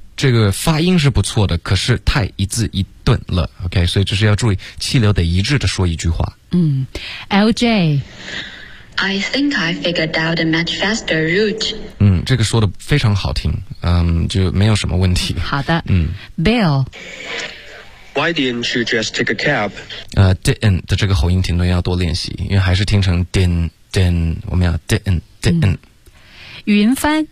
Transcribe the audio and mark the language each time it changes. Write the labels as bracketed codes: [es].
[zh] 这个发音是不错的可是太一字一顿了 OK 所以就是要注意气流得一致的说一句话 LJ [en] I think I figured out a much faster route [zh] 这个说的非常好听就没有什么问题好的Bill [en] Why didn't you just take a cab? [zh] Didn't 的这个喉音停顿要多练习，因为还是听成 didn't 我们要 didn't。云帆